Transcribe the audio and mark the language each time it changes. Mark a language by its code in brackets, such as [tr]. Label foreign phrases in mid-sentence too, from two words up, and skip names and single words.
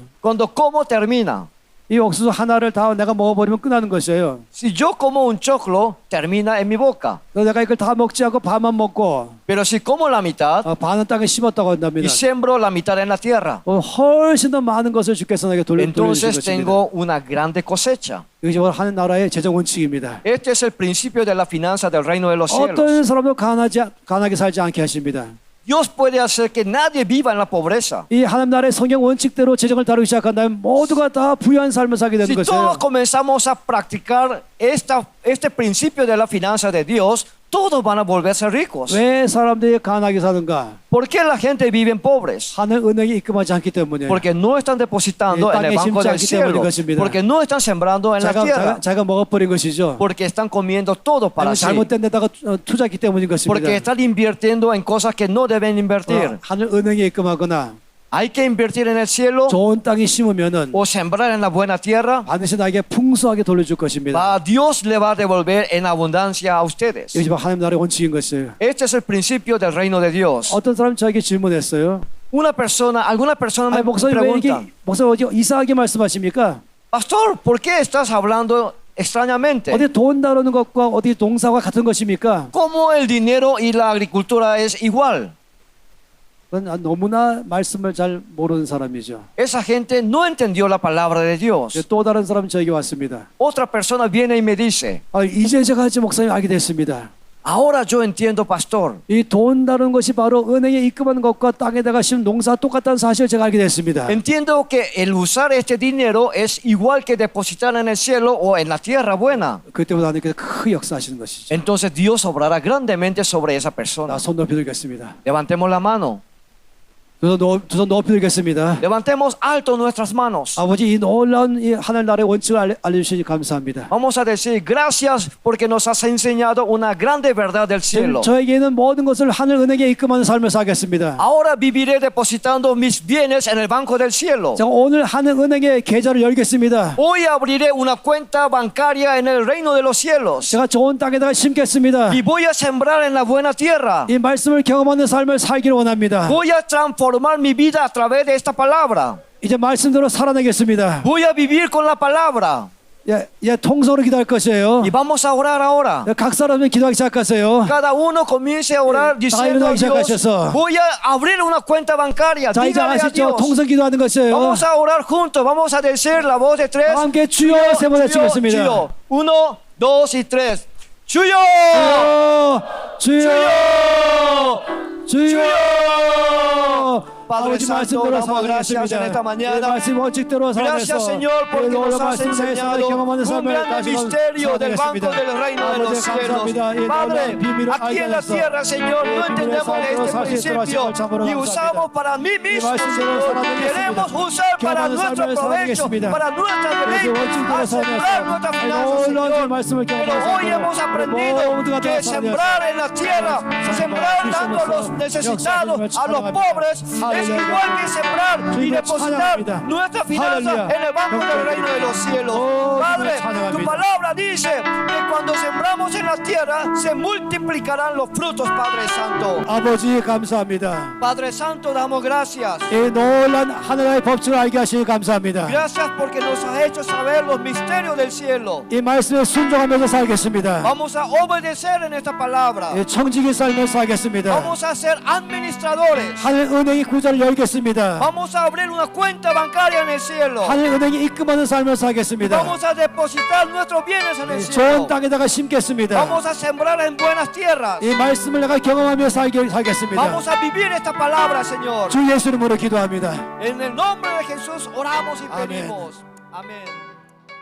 [es] Cuando como termina. [ko] 이 옥수수 하나를 다 내가 먹어버리면 끝나는 것이에요. [es] Si yo como un choclo, termina en mi boca. [ko] 내가 이걸 다 먹지 않고 반만 먹고 [es] Pero si como la mitad [ko] 반은 땅에 심었다고 한답니다. [es] y siembro la mitad en la tierra, [ko] 훨씬 더 많은 것을 주께서 내게 돌려주신 [es] entonces [ko] 것입니다. [es] tengo una grande cosecha. [ko] 이것이 바로 하는 나라의 재정 원칙입니다. [es] Este es el principio de la finanza del reino de los cielos. [ko] 어떤 사람도 가난하게 살지 않게 하십니다. [es] Dios puede hacer que nadie viva en la pobreza. [ko] 이 하나님 나라의 성경 원칙대로 재정을 다루기 시작한다면 모두가 다 부유한 삶을 살게 되는 [es] Si [ko] 것이에요. [es] todos comenzamos a practicar este principio de la finanza de Dios, todos van a volverse ricos. [ko] 왜 사람들이 가난하게 사는가? [es] ¿Por qué la gente vive pobres? [ko] 하늘 은행에 입금하지 않기 때문에. [es] Porque no están depositando en el banco del cielo. Porque no están sembrando en la tierra. [ko] 자가 먹어버린 것이죠. [es] Porque están comiendo todo para [ko] 아니면 [es] sí. [ko] 잘못된 데다가 투자했기 때문인 것입니다. [es] Porque están invirtiendo en cosas que no deben invertir. [ko] 하늘 은행에 입금하거나 [es] Hay que invertir en el cielo [ko] 좋은 땅에 심으면은 [es] o sembrar en la buena tierra. [ko] 반드시 나에게 풍성하게 돌려줄 것입니다. [es] Dios le va a devolver en abundancia a ustedes. [ko] 이것이 바로 하나님 나라의 원칙인 것이에요. [es] Este es el principio del reino de Dios. [ko] 어떤 사람이 저에게 질문했어요. [es] Alguna persona me [ko] 목사님 왜 [es] pregunta, [ko] 이렇게 목사님 어디 이상하게 말씀하십니까? [es] Pastor, ¿por qué estás hablando extrañamente? [ko] 어디 돈 다루는 것과 어디 농사가 같은 것입니까? [es] ¿Cómo el dinero y la agricultura es igual? [ko] 그건 너무나 말씀을 잘 모르는 사람이죠. [es] Esa gente no entendió la palabra de Dios. [ko] 또 다른 사람이 저에게 왔습니다. [es] Otra persona viene y me dice, [ko] 이제 제가 이제 목사님 알게 됐습니다. [es] ahora yo entiendo, pastor. [ko] 이 돈 다루는 것이 바로 은행에 입금하는 것과 땅에다가 심은 농사 똑같다는 사실을 제가 알게 됐습니다. [es] Entiendo que el usar este dinero es igual que depositar en el cielo o en la tierra buena. [ko] 그때부터 하나님께서 큰 역사하시는 것이죠. [es] Entonces Dios obrará grandemente sobre esa persona. [ko] 손 높여드리겠습니다. [es] Levantemos la mano. [ko] 두 손 높여드리겠습니다. [es] Levantemos alto nuestras manos. [ko] 아버지 이 놀라운 이 하늘 나라의 원칙을 알려주시니 감사합니다. [es] Vamos a decir gracias porque nos has enseñado una grande verdad del cielo. [ko] 저에게는 모든 것을 하늘 은행에 입금하는 삶을 살겠습니다. [es] Ahora viviré depositando mis bienes en el banco del cielo. [ko] 제가 오늘 하늘 은행에 계좌를 열겠습니다. [es] Hoy abriré una cuenta bancaria en el reino de los cielos. [ko] 제가 좋은 땅에다가 심겠습니다. [es] Y voy a sembrar en la buena tierra. [ko] 이 말씀을 경험하는 삶을 살기를 원합니다. [es] Voy a transformar mi vida a través de esta palabra. [ko] 이제 말씀대로 살아내겠습니다. [es] Voy a vivir con la palabra. [ko] 통성으로 기도할 것이에요. [es] Y vamos a orar ahora. [ko] 각 사람은 기도하기 시작하세요. [es] Cada uno comience a orar diciendo a Dios, voy a abrir una cuenta bancaria. [ko] 자, 이제 [es] Dígale a [ko] 아시죠? [es] Dios. [ko] 통성 기도하는 것이에요. [es] Vamos a orar juntos. Vamos a decir la voz de tres. [ko] 함께 주여 세 번 외치겠습니다. 주여. [es] Uno, dos y tres. [ko] 주여! 주여! 주여! [es] Padre [ko] 아버지 [es] Santo, [ko] 말씀대로 [es] damos gracias en esta [ko] 살아내겠습니다. [es] mañana. [ko] 말씀 원칙대로 [es] Gracias, [ko] 살아내서 [es] Señor, porque nos has [ko] 말씀을 [es] enseñado [ko] 경험하는 [es] un [ko] 삶을 [es] gran [ko] 다시 [es] misterio del banco del reino de los cielos. Padre, aquí en la tierra, Señor, no entendemos este principio y usamos para mí mismo, Señor. Queremos usar para nuestro provecho, para nuestra deleite, a sembrar nuestra finanza, Señor. Pero hoy hemos aprendido que sembrar en la tierra, sembrar dando a los necesitados, a los pobres, es igual que sembrar y depositar nuestra finanza en el banco del reino de los cielos. Padre, tu palabra dice que cuando sembramos en la tierra se multiplicarán los frutos, Padre Santo. [ko] 아버지 감사합니다. [es] Padre Santo, damos gracias. [ko] 이 놀란 하늘의 법칙을 알게 하시니 감사합니다. [es] Gracias porque nos has hecho saber los misterios del cielo. [ko] 이 말씀에 순종하면서 살겠습니다. [es] Vamos a obedecer en esta palabra. [ko] 청지기 삶을 살겠습니다. [es] Vamos a ser administradores. [ko] 하늘 은행의 구좌를 열겠습니다. [es] Vamos a abrir una cuenta bancaria en el cielo. [ko] 하늘 은행에 입금하는 삶을 살겠습니다. [es] Vamos a depositar nuestros bienes en el [ko] 좋은 [es] cielo. [ko] 땅에다가 심겠습니다. [es] Vamos a sembrar en buenas tierras. [ko] 이 말씀을 내가 경험하며 살겠습니다. [es] Vamos a vivir esta palabra, Señor. [ko] 주 예수 이름으로 기도합니다. [es] En el nombre de Jesús oramos y Amén. pedimos. Amén.